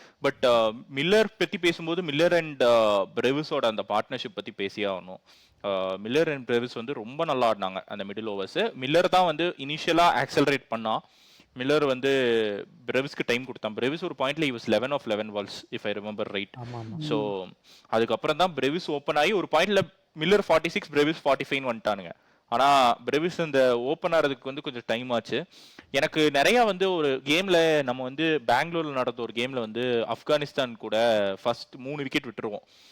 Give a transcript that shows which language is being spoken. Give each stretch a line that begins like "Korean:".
Tamil: But Miller பத்தி பேசும்போது Miller and பிரேவிஸோட அந்த பார்ட்னர்ஷிப் பத்தி பேசியே ஆகணும். மில்லர் அண்ட் பிரேவிஸ் வந்து ரொம்ப நல்லா ஆடினாங்க அந்த மிடில் ஓவர்ஸ். மில்லர் தான் வந்து இனிஷியலா ஆக்சலரேட் பண்ணா. மில்லர் வந்து பிரேவிஸ்க்கு டைம் கொடுத்தான். பிரேவிஸ் ஒரு பாயிண்ட்ல
English: he was 11 of 11 balls if I remember right.
Tamil: So அதுக்கப்புறம் தான் பிரேவிஸ் ஓப்பன் ஆகி ஒரு பாயிண்ட்ல மில்லர் 46 பிரேவிஸ் 45 வந்துட்டானுங்க. ஆனா பிரேவிஸ் இந்த ஓப்பன் ஆகிறதுக்கு வந்து கொஞ்சம் டைம் ஆச்சு. எனக்கு நிறைய வந்து ஒரு கேம்ல நம்ம வந்து பெங்களூர்ல நடந்த ஒரு கேம்ல வந்து ஆப்கானிஸ்தான் கூட ஃபர்ஸ்ட் 3 விக்கெட் விட்டுருவோம்.